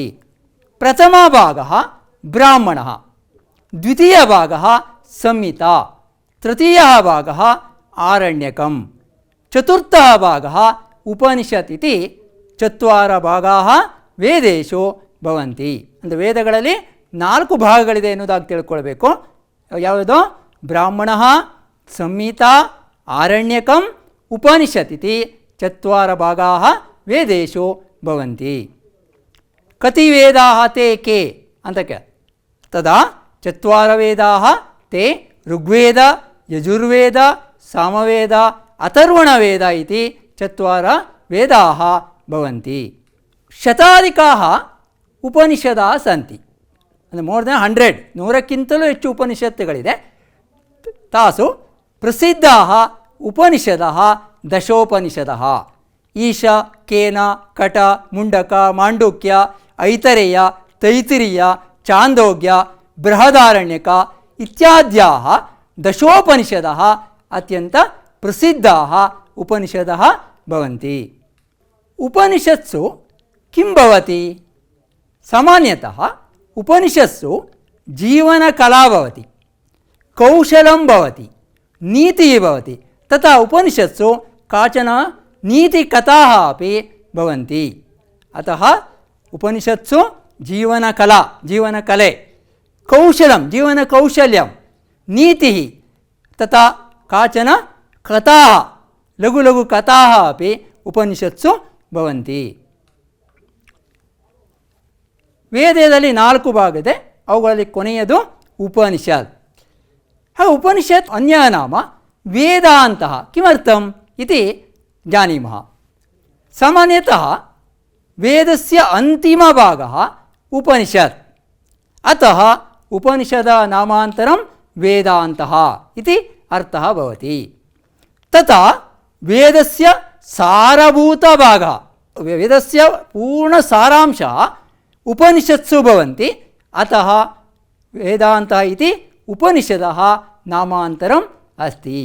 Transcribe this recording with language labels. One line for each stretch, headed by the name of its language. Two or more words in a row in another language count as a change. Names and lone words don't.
Sanskrit: प्रथमः भागः ब्राह्मणः, द्वितीयः भागः संहिता, तृतीयः भागः आरण्यकम्, चतुर्थः भागः उपनिषत् इति चत्वार भागाः ವೇದೇಶು ಭವಂತಿ.
Kannada: ಅಂದರೆ ವೇದಗಳಲ್ಲಿ 4 ಭಾಗಗಳಿದೆ ಎನ್ನುವುದಾಗಿ ತಿಳ್ಕೊಳ್ಬೇಕು. ಯಾವುದು?
Sanskrit: ಬ್ರಾಹ್ಮಣ, ಸಂಹಿತಾ, ಆರಣ್ಯಕಂ, ಉಪನಿಷತ್ ಇತಿ ಚತ್ವಾರ ಭಾಗಾಃ ವೇದೇಶು ಭವಂತಿ. ಕತಿ ವೇದಾಃ ತೇ ಕೆ ಅಂತ ತದಾ ಚತ್ವಾರ ವೇದಾಃ ತೇ ಋಗ್ವೇದ, ಯಜುರ್ವೇದ, ಸಾಮವೇದ, ಅಥರ್ವಣವೇದ ಇತಿ ಚತ್ವಾರ ವೇದಾಃ ಭವಂತಿ. ಶತಾಧಿಕಾಃ ಉಪನಿಷದಃ ಸಂತಿ.
Kannada: ಅಂದರೆ
English: more than
Kannada: 100, 100ಕ್ಕಿಂತಲೂ ಹೆಚ್ಚು ಉಪನಿಷತ್ತುಗಳಿದೆ.
Sanskrit: ತಾಸು ಪ್ರಸಿದ್ಧಾಃ ಉಪನಿಷದಃ ದಶೋಪನಿಷದಃ. ಈಶ, ಕೇನ, ಕಟ, ಮುಂಡಕ, ಮಾಂಡುಕ್ಯ, ಐತರೇಯ, ತೈತಿರೀಯ, ಚಾಂದೋಗ್ಯ, ಬೃಹದಾರಣ್ಯಕ ಇತ್ಯಾದ್ಯಾः ದಶೋಪನಿಷದः ಅತ್ಯಂತ ಪ್ರಸಿದ್ಧಾः ಉಪನಿಷದः ಭವಂತಿ. उपनिषत्सु किं भवति? सामान्यतः उपनिषत्सु जीवनकला भवति, कौशलं भवति, नीतिः भवति. तथा उपनिषत्सु काचन नीतिकथाः अपि भवन्ति। अतः उपनिषत्सु जीवनकला, जीवनकले, कौशलं, जीवनकौशल्यं, नीतिः तथा काचन कथाः, लघु लघु कथाः अपि उपनिषत्सु भवन्ति।
Kannada: ವೇದದಲ್ಲಿ 4 ಭಾಗ ಇದೆ, ಅವುಗಳಲ್ಲಿ ಕೊನೆಯದು ಉಪನಿಷತ್.
Sanskrit: ಹಾಗೆ ಉಪನಿಷತ್ ಅನ್ಯನಾಮ ವೇದಾಂತಃ किमर्थम् इति जानीमः. सामान्यतः वेदस्य अन्तिमभागः उपनिषत्, अतः उपनिषदः नामान्तरं वेदान्तः इति अर्थः भवति. तथा वेदस्य सारभूतभागः, वेदस्य पूर्णसारांशः उपनिषत्सु भवन्ति, अतः वेदान्तः इति उपनिषदः नामान्तरम् अस्ति.